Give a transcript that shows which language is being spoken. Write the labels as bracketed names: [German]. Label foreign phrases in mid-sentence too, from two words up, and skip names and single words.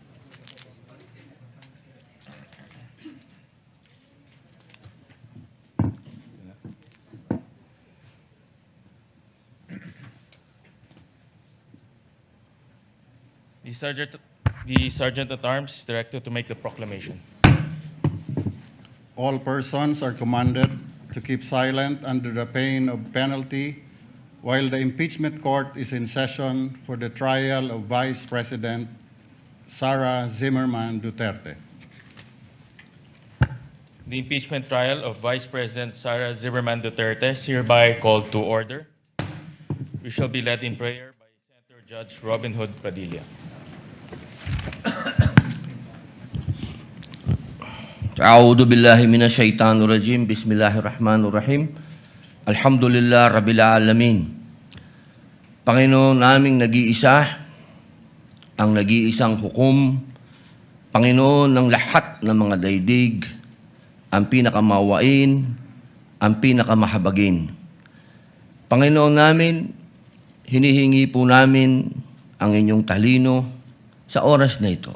[English] The Sergeant at Arms is directed to make the proclamation. All persons are commanded to keep silent under the pain of penalty while the impeachment court is in session for the trial of Vice President Sara Duterte. The impeachment trial of Vice President Sara Duterte is hereby called to order. We shall be led in prayer by Senator Judge Robin Hood Padilla. [Arabic] أعوذ بالله من الشيطان الرجيم. بسم الله الرحمن الرحيم. الحمد لله رب العالمين. [Filipino] Panginoon naming nag-iisa, ang nag-iisang hukom, Panginoon ng lahat ng mga daigdig, ang pinakamawain, ang pinakamahabagin. Panginoon namin, hinihingi po namin ang inyong talino sa oras na ito.